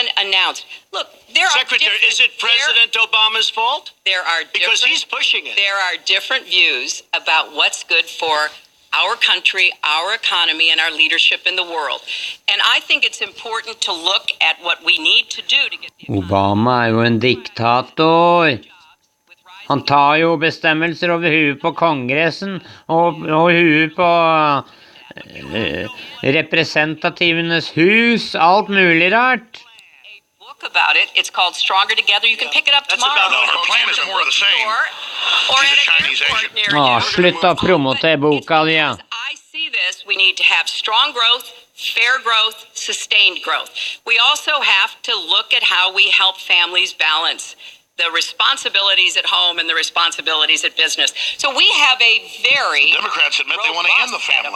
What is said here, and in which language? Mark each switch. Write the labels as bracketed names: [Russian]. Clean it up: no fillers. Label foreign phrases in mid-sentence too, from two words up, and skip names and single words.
[English] even announced. Look, there Secretary, are is it President Obama's fault? There are Because different- he's pushing it. There are different views about what's good for our country, our economy, and our leadership in the world. And I think it's important to look at what we need to do to get the economy. [Norwegian] Obama er jo en diktator. Han tar jo bestemmelser over huet på kongressen og huet på representativenes hus, alt mulig rart. [English] A book about it. It's called Stronger Together. You can pick it up That's tomorrow. about No, her plan is more of the same. Or She's at a an Chinese airport Asian. near [Norwegian] Å, [English] you. [Norwegian] slutt å promotere boka di, ja. [English] I see this, we need to have strong growth, fair growth, sustained growth. We also have to look at how we help families balance the responsibilities at home and the responsibilities at business. So we have a very Democrats admit they want to end the robust set of